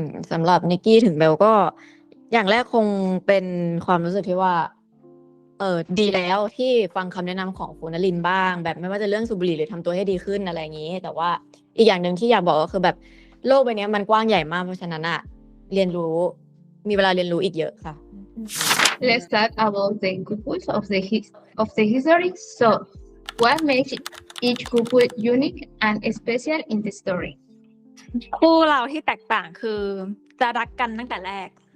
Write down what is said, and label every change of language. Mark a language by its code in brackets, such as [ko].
[th] สำหรับนิกกี้ถึงเบลก็อย่างแรกคงเป็นความรู้สึกที่ว่าดีแล้วที่ฟังคำแนะนำของฟูนลินบ้างแบบไม่ว่าจะเรื่องสูบบุหรี่หรือทำตัวให้ดีขึ้นอะไรอย่างนี้แต่ว่าอีกอย่างหนึ่งที่อยากบอกก็คือแบบโลกใบนี้มันกว้างใหญ่มากเพราะฉะนั้นเรียนรู้มีเวลาเรียนรู้อีกเยอะค่ะ [en] Let's talk about the couples of the history. So, what makes each couple unique and special in the story? [th] คู่เราที่แตกต่างคือจะรักกันตั้งแต่แรก